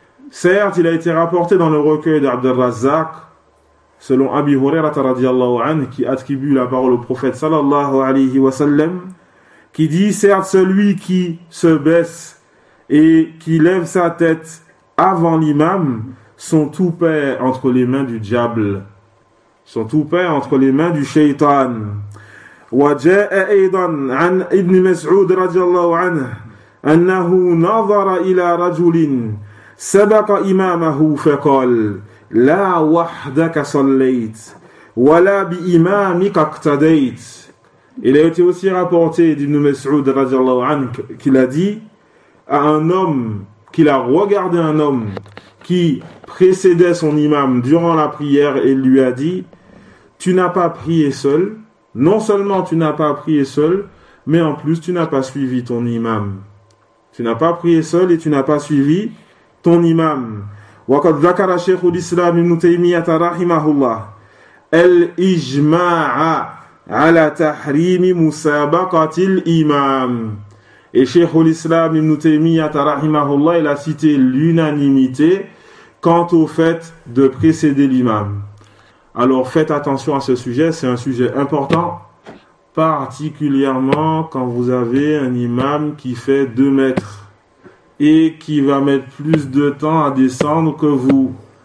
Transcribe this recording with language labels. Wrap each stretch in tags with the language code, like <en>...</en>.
<fr>Certes, il a été rapporté dans le recueil d'Abd al-Razzaq, selon Abi Hurairah radiallahu anhu, qui attribue la parole au prophète sallallahu alayhi wa sallam, qui dit, certes, celui qui se baisse et qui lève sa tête avant l'imam, sont tout paix entre les mains du diable, sont tout paix entre les mains du shaytan.</fr> <ar>وَجَاءَ أَيْضًا عَنْ إِبْنِ مَسْعُودِ رَضِيَ أَنَّهُ نَظَرَ إِلَى رَجُلٍ سبق إمامه فقال لا وحدك صليت ولا بإمامك اقتديت.</ar> <fr>Il a été aussi rapporté d'Ibn Mas'ud radiallahu anhu qu'il a dit à un homme, qu'il a regardé un homme qui précédait son imam durant la prière et lui a dit, tu n'as pas prié seul, non seulement tu n'as pas prié seul, mais en plus tu n'as pas suivi ton imam. Tu n'as pas prié seul et tu n'as pas suivi ton imam.</fr> <ar>وقد ذكر شيخ الإسلام ابن تيمية رحمه الله الإجماع على تحريم مسابقة الإمام.</ar> <fr>Et شيخ الإسلام ابن تيمية رحمه الله, il a cité l'unanimité quant au fait de précéder l'imam. Alors faites attention à ce sujet, c'est un sujet important, particulièrement quand vous avez un imam qui fait 2 mètres et qui va mettre plus de temps à descendre que vous.</fr>